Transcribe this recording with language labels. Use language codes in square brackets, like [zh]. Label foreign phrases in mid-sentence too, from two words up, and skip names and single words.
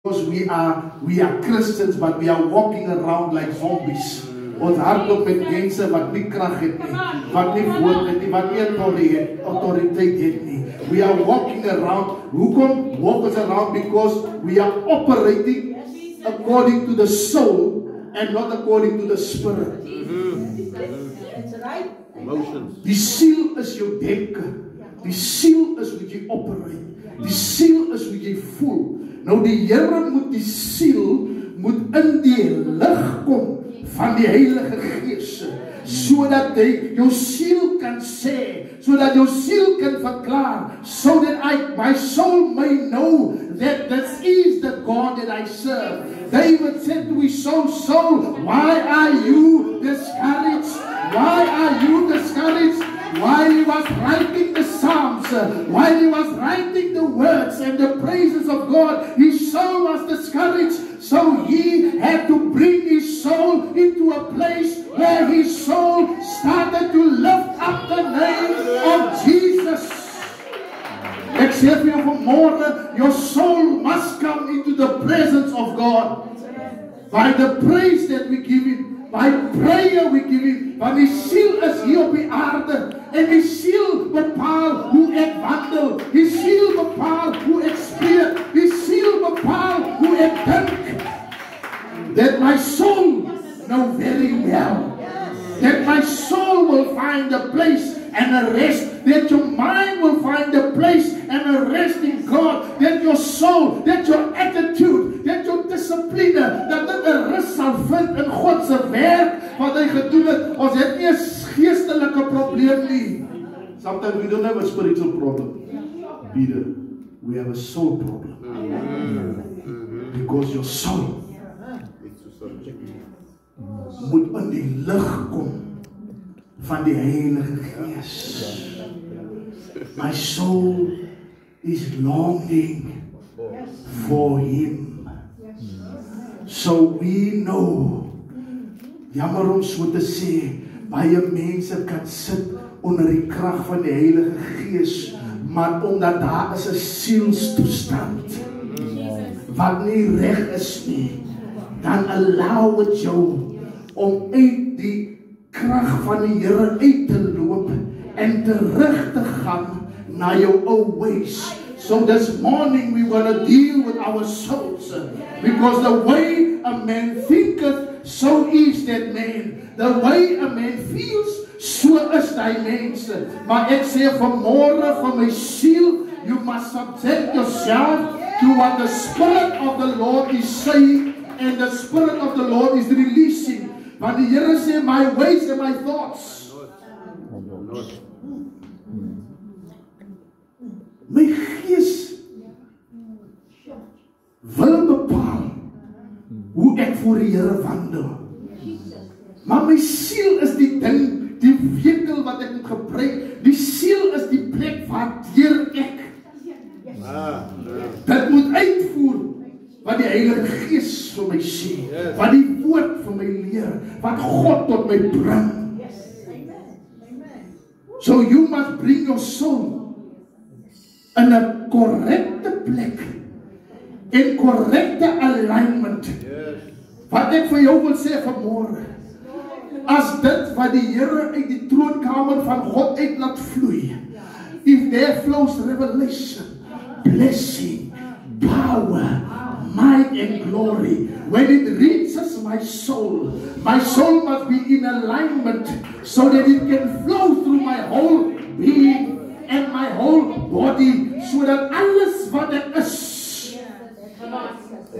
[en] Because we are Christians, but we are walking around like zombies. [af] Ons hardloop met mense wat nie krag het nie, wat nie woord het nie, wat nie autoriteit het nie. [en] We are walking around. [af] Hoekom [en] walk us around? Because we are operating according to the soul and not according to the spirit. That's right. Emotions. [af] Die siel is jou denke. Die siel is hoe jy operate. Die siel is hoe jy voel. Nou die Here moet die siel moet in die lig kom van die Heilige Gees, sodat hy jou siel kan sê, sodat jou siel kan verklaar, [en] so that my soul may know that this is the God that I serve. David said to his soul, why are you discouraged? Why are you discouraged? While he was writing the Psalms, while he was writing the words and the praises of God, his soul was discouraged. So he had to bring his soul into a place where his soul started to lift up the name of Jesus. [af] Ek sê vir jou vanmorgen, [en] your soul must come into the presence of God. By the praise that we give him, by prayer we give him, [af] want die siel is hier op die aarde, en die siel bepaal hoe ek wandel, die siel bepaal hoe ek spreek, die siel bepaal hoe ek dink. [en] That my soul know very well, that my soul will find a place and a rest, that your mind will find a place and a rest in God, that your soul, that your attitude, that your discipline, [af] dat dit 'n rus sal vind in God se werk wat hy gedoen het. Ons het nie 'n geestelike probleem nie. [en] Sometimes we don't have a spiritual problem. Peter, we have a soul problem. Because your soul [af] moet in die lig kom van die Heilige Gees. [en] My soul is longing for him. So we know, [af] jammer om so te sê, baie mense kan sit onder die krag van die Heilige Gees, maar omdat daar is 'n sielstoestand wat nie reg is nie, dan [en] allow it [af] jou om uit die krag van die Here uit te loop en terug te gaan na jou ou ways. [en] So this morning we want to deal with our souls, because the way a man thinketh, so is that man. The way a man feels, so is [af] die mens. Maar ek sê vanmôre van my siel, [en] you must subject yourself to what the Spirit of the Lord is saying, and the Spirit of the Lord is releasing. [af] Want die Here sê, [en] my ways and my thoughts. [af] My gees wil bepaal hoe ek voor die Here wandel. Maar my siel is die ding, die vehikel wat ek moet gebruik. Die siel is die plek waar deur ek dit moet uitvoer wat die Heilige Gees vir my sê, wat die woord vir my leer, wat God tot my bring. [en] So you must bring your soul in [af] 'n korrekte plek, in korrekte alignment. Wat ek vir jou wil sê vanmôre, as dit wat die Here uit die troonkamer van God uit laat vloei, [en] if there flows revelation, blessing, power, might and glory, when it reaches my soul must be in alignment so that it can flow through my whole being and my whole body, so that [af] alles wat ek is